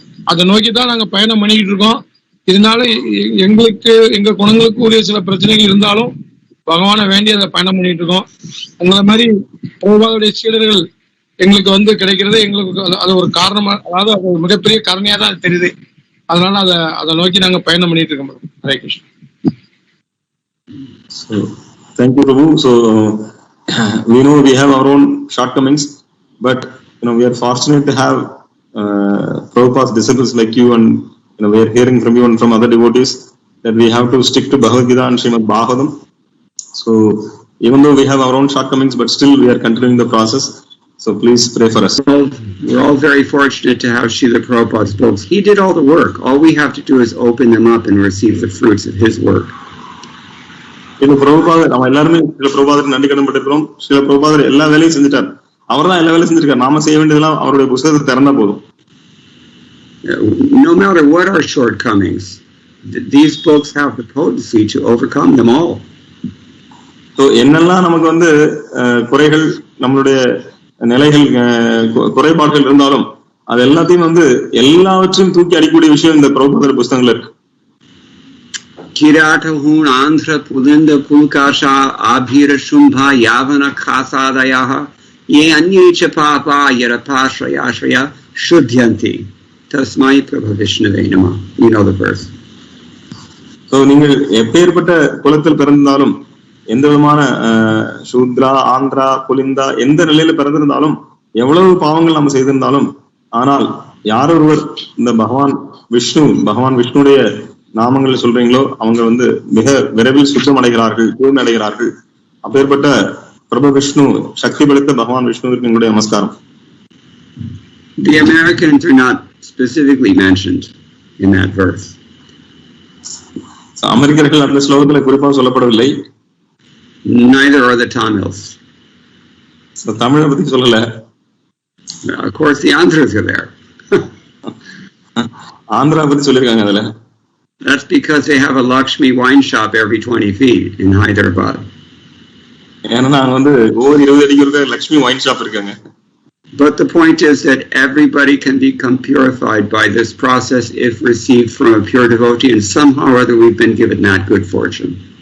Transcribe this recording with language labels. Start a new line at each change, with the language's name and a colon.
Tamil: அதை நோக்கிதான் நாங்க பயணம் பண்ணிக்கிட்டு இருக்கோம். இதனால எங்களுக்கு எங்க குணங்களுக்கு உரிய சில பிரச்சனைகள் இருந்தாலும் பகவானை வேண்டி அதை பயணம் பண்ணிட்டு இருக்கோம். உங்களை மாதிரி பிரபுபாதுடைய சீடர்கள் எங்களுக்கு வந்து கிடைக்கிறது எங்களுக்கு அது ஒரு காரணமா, அதாவது அது ஒரு மிகப்பெரிய கருணையா தான் தெரியுது. அதனால அதை நோக்கி நாங்க பயணம் பண்ணிட்டு இருக்கோம். Hare Krishna.
English: So, thank you, Prabhu. So, we know we have our own shortcomings, but we are fortunate to have Prabhupada's disciples like you, and we are hearing from you and from other devotees that we have to stick to Bhagavad Gita and Srimad Bhagavatam. So, even though we have our own shortcomings, but still we are continuing the process. So, please pray for us. We're all very fortunate to have Srila Prabhupada's books. He did all the work. All we have to do is open them up and receive the fruits of his work.
Tamil: இந்த பிரபுபாதர் நம்ம எல்லாருமே சில பிரபுபாதருக்கு நன்றி கடன் பட்டிருக்கிறோம். சில பிரபுபாதர் எல்லா வேலையும் செஞ்சுட்டார். அவர் தான் எல்லா வேலையும் செஞ்சிருக்காரு. நாம செய்ய வேண்டியதெல்லாம் அவருடைய புத்தகத்தை திறந்தா போதும்.
English: No matter what our shortcomings, these books have the potency to overcome them all.
Tamil: So என்னெல்லாம் நமக்கு வந்து குறைகள், நம்மளுடைய நிலைகள், குறைபாடுகள் இருந்தாலும் அது எல்லாத்தையும் வந்து எல்லாவற்றையும் தூக்கி அடிக்கக்கூடிய விஷயம் இந்த பிரபுபாதர் புத்தகங்கள் இருக்கு.
Sanskrit: Kiratahun Andhra Pulinda Pulkasha Abhira Shumbha Yavana Khasadayah Ye Anyecha Papa Yarapashrayashraya Shuddhyanti Tasmai Prabhu Vishnave Namah.
English: You know the verse.
Tamil: So நீங்கள் எப்பேற்பட்ட குலத்தில் பிறந்தாலும், எந்த விதமான சூத்ரா ஆந்திரா புலிந்தா எந்த நிலையில பிறந்திருந்தாலும், எவ்வளவு பாவங்கள் நம்ம செய்திருந்தாலும், ஆனால் யார் ஒருவர் இந்த பகவான் விஷ்ணுடைய நாமங்கள் சொல்றீங்களோ அவங்க வந்து மிக விரைவில் சுத்தம் அடைகிறார்கள், தூய்மை அடைகிறார்கள். அப்பேற்பட்ட பிரபு விஷ்ணு, சக்தி படைத்த பகவான் விஷ்ணுவிற்கு எங்களுடைய நமஸ்காரம்.
English: The Americans are not specifically mentioned in that verse.
Tamil: அமெரிக்கர்கள் அந்த ஸ்லோகத்துல குறிப்பாக சொல்லப்படவில்லை.
English: Neither are the Tamils.
Tamil: தமிழை பத்தி சொல்லல.
English: Of course the Andhras are there.
Tamil: Andhra பத்தி சொல்லிருக்காங்க அதுல.
English: That's because they have a Lakshmi wine shop every 20 feet in Hyderabad.
Tamil: ஏன்னா வந்து ஒவ்வொரு 20 அடிக்கு லக்ஷ்மி வைன் ஷாப் இருக்காங்க.
English: But the point is that everybody can become purified by this process if received from a pure devotee, and somehow or other we've been given that good fortune.